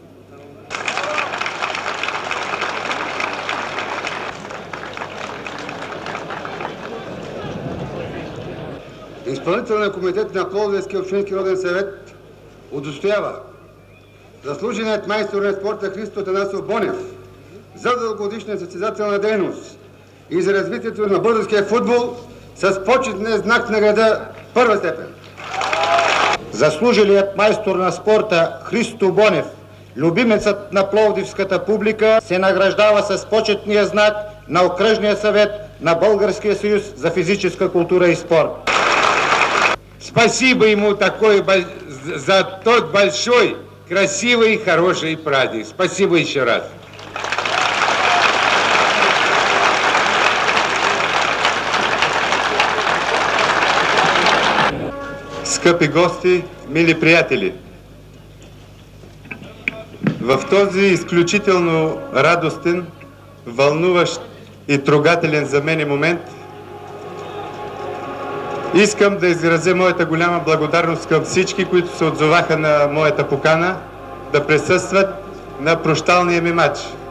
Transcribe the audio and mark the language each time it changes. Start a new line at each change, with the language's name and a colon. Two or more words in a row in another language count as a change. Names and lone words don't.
Bulgarian: Изпълнителният комитет на Пловдивския общински роден съвет удостоява заслуженият майстор на спорта Христо Атанасов Бонев за дългогодишна състезателна дейност и за развитието на българския футбол с почетния знак на града първа степен. Заслужилият майстор на спорта Христо Бонев, любимецът на пловдивската публика, се награждава с почетния знак на Окръжния съвет на Българския съюз за физическа култура и спорт.
Russian: Спасибо ему за тот большой, красивый и хороший праздник. Спасибо еще раз.
Bulgarian: Скъпи гости, мили приятели! В този изключително радостен, вълнуващ и трогателен за мен момент искам да изразя моята голяма благодарност към всички, които се отзоваха на моята покана да присъстват на прощалния ми матч.